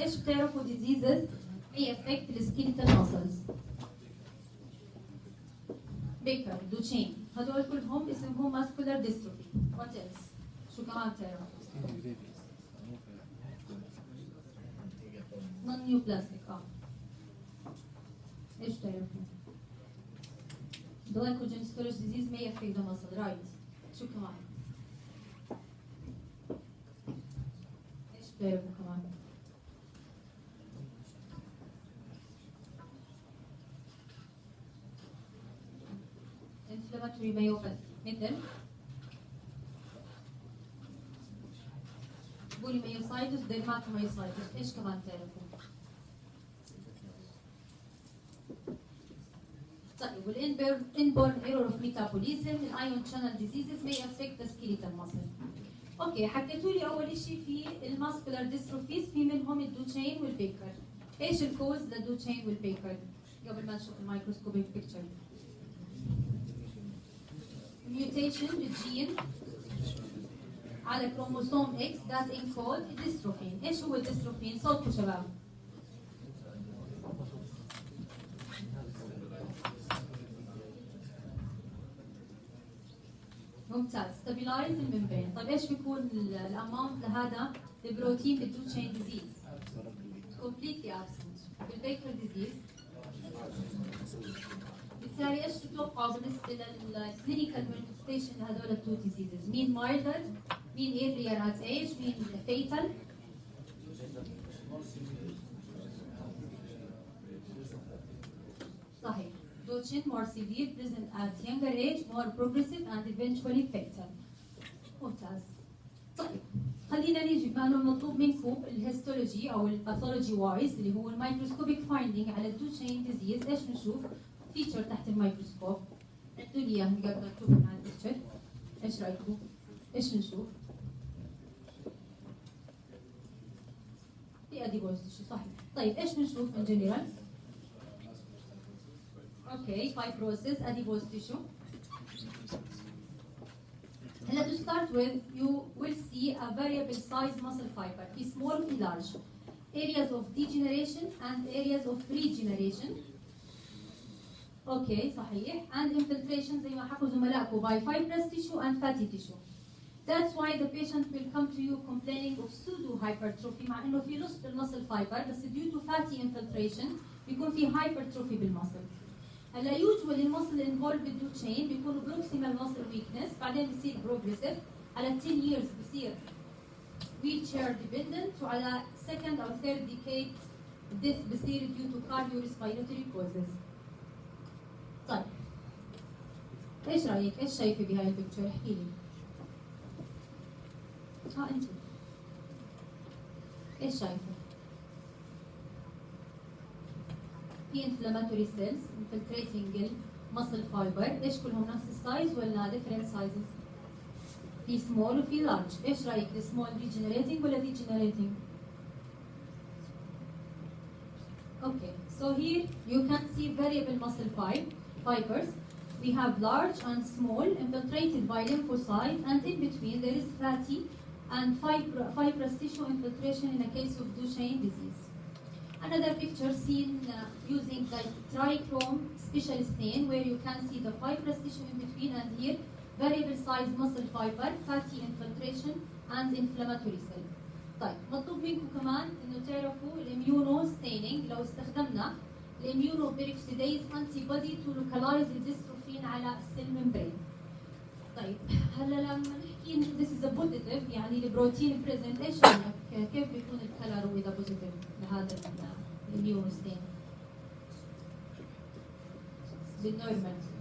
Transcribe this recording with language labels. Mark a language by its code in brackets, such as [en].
[ar] ايش بتعرفوا [en] diseases may affect the skeletal muscles؟ [ar] بيكر، دوتشين، هدول كلهم اسمهم muscular dystrophy. What else؟ شو كمان بتعرفوا؟ non-neoplastic. ايش بتعرفوا؟ [en] glycogen storage disease may affect the muscle. Right. [ar] شو كمان؟ ايش بتعرفوا كمان؟ inflammatory myopathy مثل بوليميوسايتس ديرماتوميوسايتس. ايش كمان تعرفوا؟ طيب والانبورن ايرور اوف ميتابوليزم الايون شانل ديزيزز [en] may affect the skeletal muscle. [ar] اوكي حكيتوا لي اول شيء في الماسكولار ديستروفيز في منهم الدوتشين والبيكر. ايش الكوز للدوتشين والبيكر؟ قبل ما نشوف الميكروسكوبيك بيكتشر. mutation بالجين على كروموسوم X that encode الديستروفين. ايش هو الديستروفين؟ صوتكم شباب. ممتاز. stabilize الممبرين. طيب ايش بيكون الاماونت لهذا البروتين بالدوتشين ديزيز؟ [en] completely absent. [ar] بالبيكر ديزيز بالتالي ايش تتوقعوا بالنسبه للكلينيكال مانيفستيشن لهذول التو ديزيزز؟ مين مايلدر؟ مين ايرلير ات ايج؟ مين فيتال؟ صحيح. [en] Duchenne more severe, present at younger age, more progressive and eventually fatal. [ar] ممتاز. طيب خلينا نيجي بما انه مطلوب منكم الهيستولوجي او الباثولوجي وايز اللي هو الميكروسكوبيك فايندينج على الدوتشين ديزيز. ايش بنشوف؟ فيتشر تحت الميكروسكوب. عدوا لي اياهم قبل ما نشوفهم على البيكتشر. ايش رايكم؟ ايش بنشوف؟ [en] adipose tissue صحيح. [ar] طيب ايش بنشوف [en] in general؟ Okay, fibrosis, adipose tissue. هلا to start with, you will see a variable size muscle fiber, [ar] في small في large. [en] Areas of degeneration and areas of regeneration. Okay, [ar] صحيح. [en] And infiltration [ar] زي ما حكوا زملائكم [en] by fibrous tissue and fatty tissue. That's why the patient will come to you complaining of pseudo hypertrophy [ar] مع انه في [en] loss بالmuscle fiber بس due to fatty infiltration بيكون في hypertrophy بالmuscle. هلا usually المسل involved بالدو chain بيكونوا proximal muscle weakness بعدين بيصير progressive على 10 years بيصير wheelchair dependent وعلى second or third decade death بيصير due to cardiorespiratory causes. [ar] طيب ايش رايك؟ ايش شايفه بهاي البيكتشر؟ احكي لي. انت ايش شايفه؟ في inflammatory cells infiltrating muscle fiber، ايش كلهم نفس السايز ولا different sizes؟ في small وفي large، ايش رايك؟ السمول regenerating ولا degenerating؟ [en] Okay, so here you can see variable muscle fibers. We have large and small infiltrated by lymphocytes, and in between there is fatty and fibrous tissue infiltration in a case of Duchenne disease. Another picture seen using the trichrome special stain where you can see the fibrous tissue in between, and here variable size muscle fiber, fatty infiltration and inflammatory cell. [ar] طيب مطلوب منكم كمان انه تعرفوا الاميونو ستيننج لو استخدمنا الاميونو بيروكسيديز انتي بودي تو لوكالايز الديستروفين على السيل ممبرين. طيب هلا لما نحكي this is a positive يعني البروتين بريزنت، ايش رايك؟ كيف بيكون الكلر واذا بوزيتيف لهذا الاميونو ستين؟ بالنورمال.